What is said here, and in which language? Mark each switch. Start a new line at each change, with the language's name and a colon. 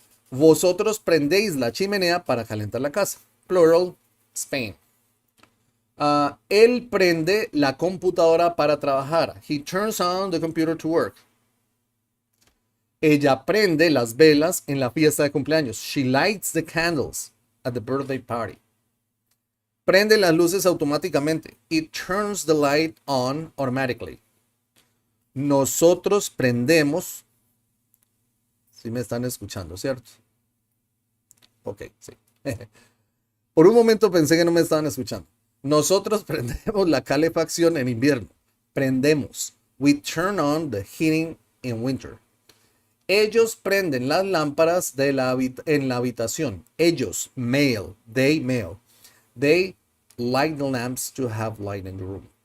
Spanish: Vosotros prendéis la chimenea para calentar la casa.
English: Plural, Spain.
Spanish: Él prende la computadora para trabajar.
English: He turns on the computer to work.
Spanish: Ella prende las velas en la fiesta de cumpleaños.
English: She lights the candles at the birthday party.
Spanish: Prende las luces automáticamente.
English: It turns the light on automatically.
Spanish: Nosotros prendemos. Si me están escuchando, ¿cierto? Ok, sí. Por un momento pensé que no me estaban escuchando. Nosotros prendemos la calefacción en invierno. Prendemos.
English: We turn on the heating in winter.
Spanish: Ellos prenden las lámparas en la habitación.
English: Ellos, male, they, male. They light the lamps to have light in the room.